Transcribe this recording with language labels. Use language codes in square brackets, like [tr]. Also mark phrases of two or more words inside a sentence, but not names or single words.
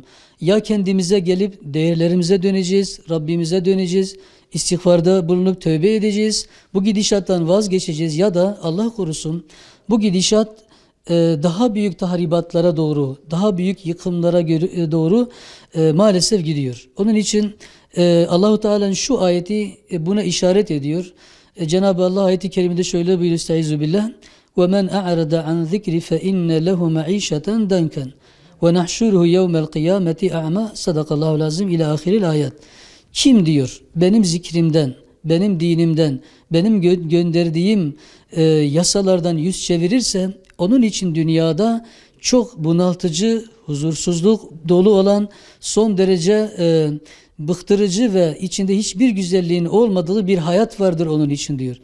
[tr] Ya kendimize gelip değerlerimize döneceğiz, Rabbimize döneceğiz, istiğfarda bulunup tövbe edeceğiz, bu gidişattan vazgeçeceğiz ya da Allah korusun bu gidişat daha büyük tahribatlara doğru, daha büyük yıkımlara doğru maalesef gidiyor. Onun için Allahu Teala'nın şu ayeti buna işaret ediyor. Cenab-ı Allah ayeti kerimede şöyle buyuruyor: [ar] أستعيذ بالله. وَمَنْ أَعْرَضَ عَنْ ذِكْرِ فَإِنَّ لَهُ مَعِيشَةً دَنْكًا وَنَحْشُرُهُ يَوْمَ الْقِيَامَةِ أَعْمَى صدق الله العظيم إلى آخر الآية. [tr] Kim diyor benim zikrimden, benim dinimden, benim gönderdiğim yasalardan yüz çevirirse onun için dünyada çok bunaltıcı, huzursuzluk dolu olan son derece bıktırıcı ve içinde hiçbir güzelliğin olmadığı bir hayat vardır onun için diyor.